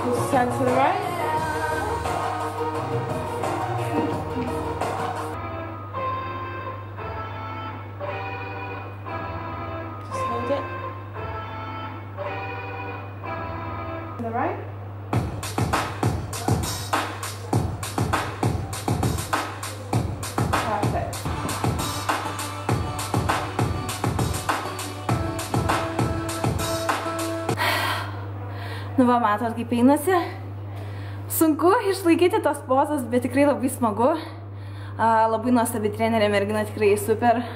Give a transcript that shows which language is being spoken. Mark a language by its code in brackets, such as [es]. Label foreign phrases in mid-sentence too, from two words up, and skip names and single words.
[en] turn to the right. Just hold it. To the right. Perfect. [lt] Nu va, matot, kaip einasi. Sunku išlaikyti tos pozas, bet tikrai labai smagu. Labai nuostabi trenerė, mergina tikrai super.